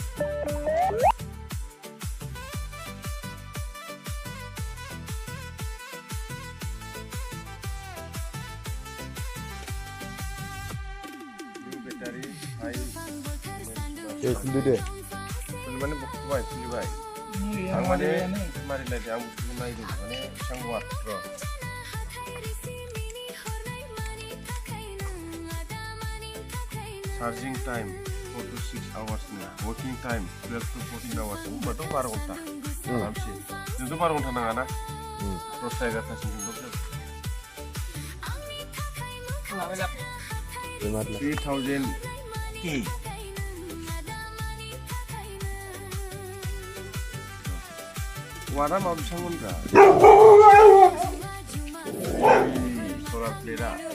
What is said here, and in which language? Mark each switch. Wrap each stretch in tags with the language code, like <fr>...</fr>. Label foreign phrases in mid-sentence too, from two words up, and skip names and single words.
<brx>बेटारि हाइ ए खुलदो दे माने बुखुबाय खुलिबाय आं माने मारै लायदों आं बुस्थुखौ नायदों माने बेसेबां वाट र'</brx> <en>charging time 4 to 6 hours no working time 12 to 14 hours</en> <brx>होनबाथ' 12 घन्टा आरामसे जोंथ' 12 घन्टा नाङाना 10-11टासिम जोंथ' 3000 K वाटआ मा बेसेबांमोनब्रा सलार प्लेटआ</brx>